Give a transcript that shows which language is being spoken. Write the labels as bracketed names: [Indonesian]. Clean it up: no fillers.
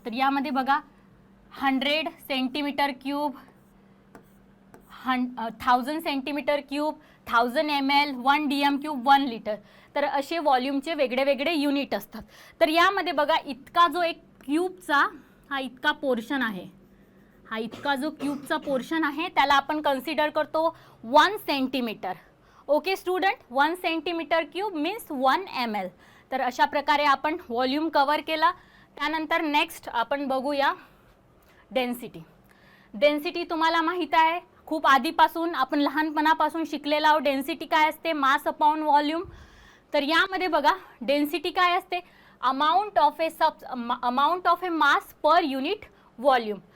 [Marathi] तर यामध्ये बघा 100 centimetre cube, 1000 centimetre cube, 1000 ml, 1 dm cube, 1 litre. तर असे व्हॉल्यूमचे वेगळे वेगळे युनिट असतात. तर यामध्ये बघा इतका जो एक क्यूबचा हा इतका पोर्शन आहे, हा इतका जो क्यूबचा पोर्शन आहे त्याला आपण कन्सिडर करतो 1 centimetre. [English] Okay student, 1 centimetre cube means 1 ml. [Marathi] तर अशा प्रकारे आपण व्हॉल्यूम कवर केला. त्यानंतर नेक्स्ट आपण बघूया डेन्सिटी. डेन्सिटी तुम्हाला माहीत आहे, खूप आधीपासून आपण लहानपणापासून शिकलेला आहोत. डेन्सिटी काय असते, मास अपॉन व्हॉल्यूम. तर यामध्ये बघा डेन्सिटी काय असते, [English] Amount of a mass per unit volume.